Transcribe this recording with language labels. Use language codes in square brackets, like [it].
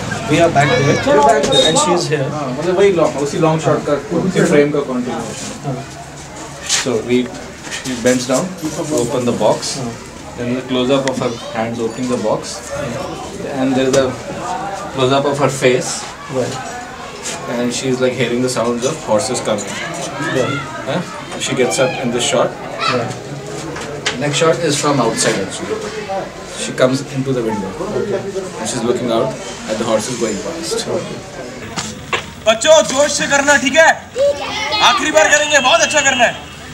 [en] We are back there and she is here. [hi] मतलब वही उसी लॉन्ग शॉट का उसी फ्रेम का continuation. [en] So she bends down, open the box, Then the close up of her hands opening the box, and there is a close up of her face. And she's like hearing the sounds of horses coming. She gets up in this shot. Next shot is from outside actually. She comes into the window and she's looking out at the horses going past. [hi] बच्चों जोश से करना, ठीक है? आखिरी बार करेंगे, बहुत अच्छा करना है।